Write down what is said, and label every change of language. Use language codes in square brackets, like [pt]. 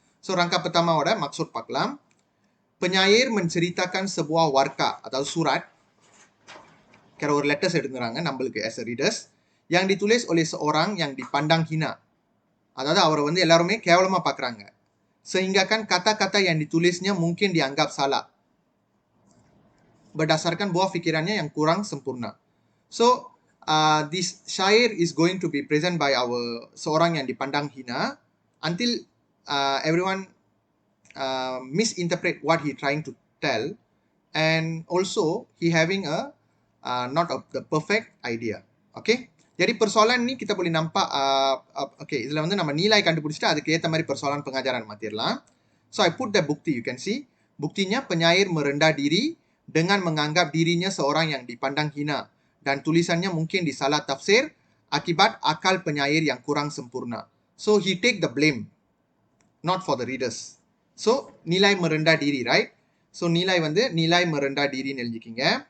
[ta] So rangkap pertamaவோட maksud பார்க்கலாம். [ms] Penyair menceritakan sebuah warka atau surat, kira [ta] ஒரு letters எடுத்துறாங்க நம்மளுக்கு [en] as a readers, [ms] yang ditulis oleh seorang yang dipandang hina. [ta] அதாவது அவரை வந்து எல்லாருமே கேவலமா பார்க்குறாங்க. [ms] Sehingga kan kata-kata yang ditulisnya mungkin dianggap salah berdasarkan buah pikirannya yang kurang sempurna. [en] So this syair is going to be present by [ms] seorang yang dipandang hina [en] until everyone misinterpret what he trying to tell, and also he having a not the perfect idea. [ms] Okay, jadi persoalan ni kita boleh nampak. [ta] Okay, இதுல வந்து நம்ம nilai கண்டுபிடிச்சிட்டு அதுக்கு ஏத்த மாதிரி persoalan pengajaran மாத்திரலாம். [en] So I put the bukti, you can see. [ms] Buktinya penyair merendah diri dengan menganggap dirinya seorang yang dipandang hina, dan tulisannya mungkin disalah tafsir akibat akal penyair yang kurang sempurna. [en] So he take the blame, not for the readers. So [ms] nilai merendah diri, [en] right? [ta] So nilai வந்து [ms] nilai merendah diri [ta] ன்னு எழுதிக்கிங்க.